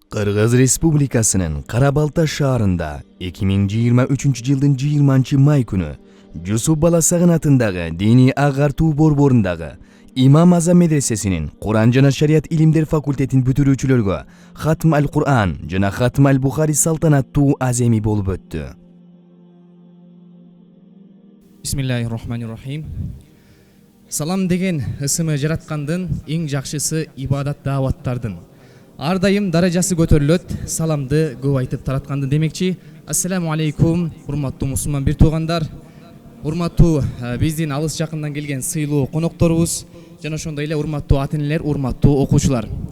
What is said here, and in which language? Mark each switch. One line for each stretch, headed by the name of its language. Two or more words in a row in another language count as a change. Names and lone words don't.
Kyrgyz: Кыргыз Республикасынын Кара-Балта шаарында 2023-жылдын 20-май күнү Жусуп Баласагын атындагы диний агартуу борборундагы Имам Азам медресесинин Куран жана шарият илимдер факультетин бүтүрүүчүлөргө Хатм аль-Кур'ан жана Хатм аль-Бухари салтанаттуу аземи болуп өттү.
Arabic: بسم الله الرحمن الرحيم.
Kyrgyz: Салам деген ысымы жараткандын эң жакшысы ибадат дааваттардын. Ар дайым даражасы көтөрүлөт, саламды көп айтып таратканды демекчи.
Arabic: السلام عليكم,
Kyrgyz: урматтуу мусулман бир туугандар. Урматтуу биздин алыс жакындан келген сыйлуу конокторубуз жана ошондой эле урматтуу ата-энелер, урматтуу окуучулар.